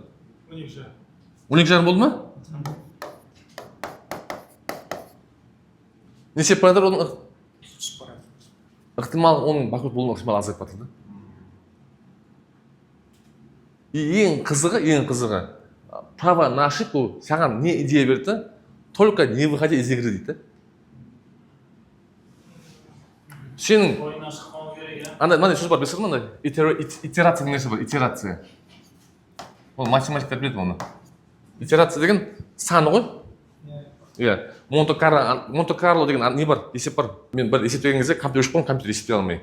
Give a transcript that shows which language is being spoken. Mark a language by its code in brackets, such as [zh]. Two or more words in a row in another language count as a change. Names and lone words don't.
[kk] 12. 12,5 болды ма? Не себеп бар оның ықтимал, оның банкрот болуының ықтималы азайып жатыр да. Ең қызығы, [ru] право на ошибку [kk] саған не идея берді? [ru] Только не выходя из игры дейді. [kk] Сенің ойынан шықпау керек, иә. мынандай сөз бар, білесіз ма? Итерация деген нәрсе бар, итерация. Ол математиктер біледі оны. Итерация деген саны ғой. Иә. Монте-Карло деген не бар, есеп бар. Мен бір есептеген кезде компьютер өшіп қалған, компьютер есептей алмай.